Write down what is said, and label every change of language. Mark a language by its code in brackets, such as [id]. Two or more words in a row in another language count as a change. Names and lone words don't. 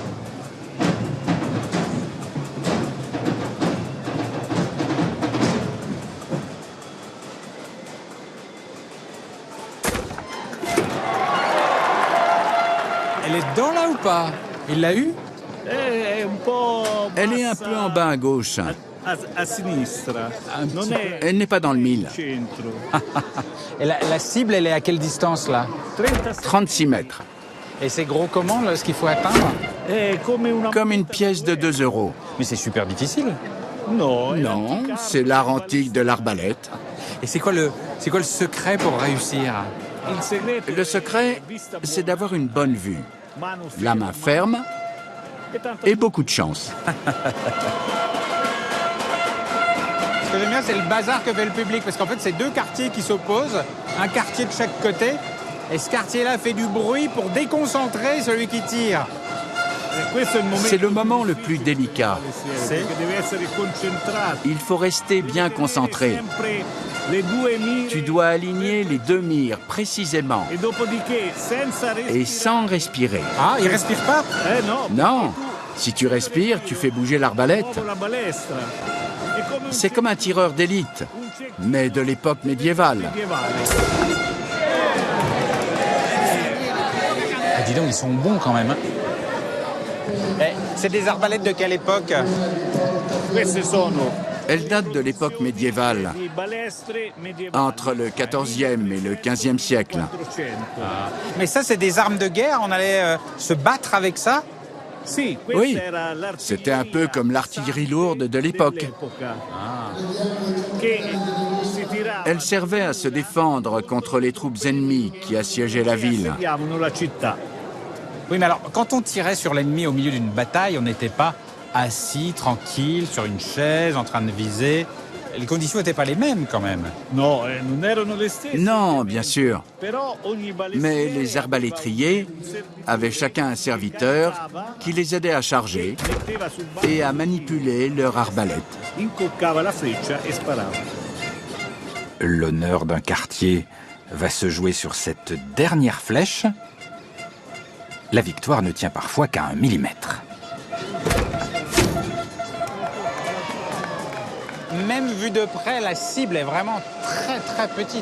[fr] Elle est dedans là ou pas? Il l'a eu? Elle est un peu en bas à gauche. [it] A sinistra. Non è [fr] Elle n'est pas dans le mille. [it] centro. [fr] Et la cible, elle est à quelle distance là? 36 mètres. Et c'est gros comment là, ce qu'il faut atteindre? [it] È come una... [fr] Comme une pièce de 2 euros. Mais c'est super difficile. [it] No, [fr] Non, c'est l'art antique de l'arbalète. Et c'est quoi le secret pour réussir? [it] il segreto [fr] Le secret, c'est d'avoir une bonne vue, [it] mano [fr] la main ferme [it] e tanto [fr] et beaucoup de chance. Ce que j'aime bien, c'est le bazar que fait le public, parce qu'en fait, c'est deux quartiers qui s'opposent, un quartier de chaque côté, et ce quartier-là fait du bruit pour déconcentrer celui qui tire. [it] questo è il momento [fr] C'est le moment le plus délicat. [it] Sì. che deve essere concentrato. [fr] Il faut rester bien concentré. [it] Sempre le due mire [fr] Tu dois aligner les 2 mires précisément [it] e dopodiché senza [fr] et [it] respirare. [fr] sans respirer. Ah, il respire pas? [it] No, [fr] Non, si tu respires, tu fais bouger l'arbalète. [it] muovo la balestra. È come un [fr] C'est comme un tireur d'élite, mais de l'époque médiévale. [it] medievale. [fr] Ah, dis donc, ils sont bons quand même. Hein. C'est des arbalètes de quelle époque? [it] Queste sono [fr] Elles datent de l'époque médiévale, [it] di balestre medievali. [fr] entre le 14e et le 15e siècle. 400. Mais ça, c'est des armes de guerre? On allait se battre avec ça? [it] Sì, questa [fr] Oui, [it] era l'artiglieria [fr] c'était un peu comme l'artillerie lourde de l'époque. [it] dell'epoca. Che si tirava [fr] Elle servait à se défendre contre les troupes ennemies qui assiégeaient la ville. [it] assediavano la città. [fr] Oui, mais alors, quand on tirait sur l'ennemi au milieu d'une bataille, on n'était pas assis, tranquille, sur une chaise, en train de viser. Les conditions n'étaient pas les mêmes, quand même. [it] No, non erano le stesse. [fr] Non, bien sûr, [it] Però ogni balestriere [fr] mais les arbalétriers avaient chacun un serviteur qui les aidait à charger [it] metteva sul banco, [fr] et à manipuler leur arbalète. [it] incoccava la freccia e sparava. [fr] L'honneur d'un quartier va se jouer sur cette dernière flèche. La victoire ne tient parfois qu'à 1 millimètre. Même vu de près, la cible est vraiment très très petite.